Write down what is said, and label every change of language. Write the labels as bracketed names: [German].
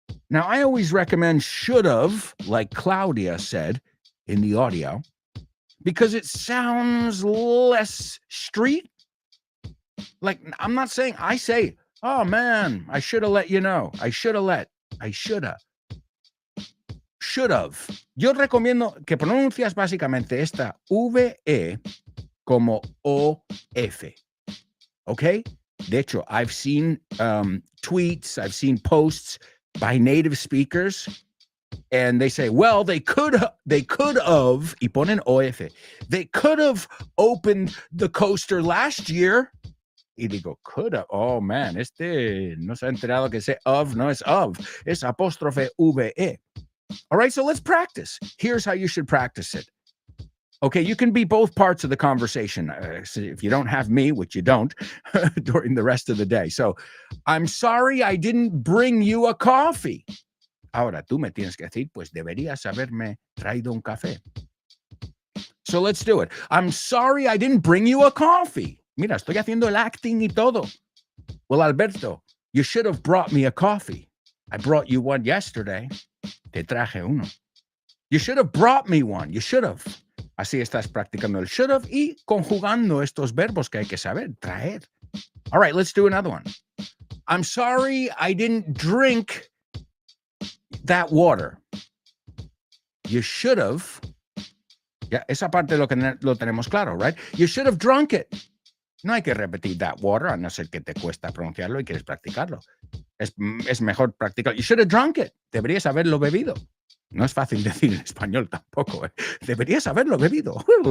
[English] Now, I always recommend should have, like Claudia said in the audio, because it sounds less street. Like, I'm not saying, I say, oh man, I should have let you know. I should have. Should have. [Spanish] Yo recomiendo que pronuncias básicamente esta VE como OF. [English] Okay? [Spanish] De hecho, [English] I've seen tweets, I've seen posts by native speakers, and they say, well, they could have, [Spanish] y ponen OF. [English] They could have opened the coaster last year. [Spanish] Y digo, [English] could have. Oh, man, [Spanish] no se ha enterado que ese of no es of. Es apóstrofe VE. [English] All right, so let's practice. Here's how you should practice it. Okay, you can be both parts of the conversation. So if you don't have me, which you don't, during the rest of the day. So, I'm sorry I didn't bring you a coffee. [Spanish] Ahora, tú me tienes que decir, pues deberías haberme traído un café. [English] So let's do it. I'm sorry I didn't bring you a coffee. [Spanish] Mira, estoy haciendo el acting y todo. [English] Well, Alberto, you should have brought me a coffee. I brought you one yesterday. [Spanish] Te traje uno. [English] You should have brought me one. You should have. [Spanish] Así estás practicando el should have y conjugando estos verbos que hay que saber, traer. [English] All right, let's do another one. I'm sorry I didn't drink that water. You should have. [Spanish] Ya, esa parte lo tenemos claro, right? [English] You should have drunk it. [Spanish] No hay que repetir [English] that water, [Spanish] a no ser que te cuesta pronunciarlo y quieres practicarlo. Es mejor practicar. [English] You should have drunk it. [Spanish] Deberías haberlo bebido. No es fácil decir en español tampoco. Deberías haberlo bebido.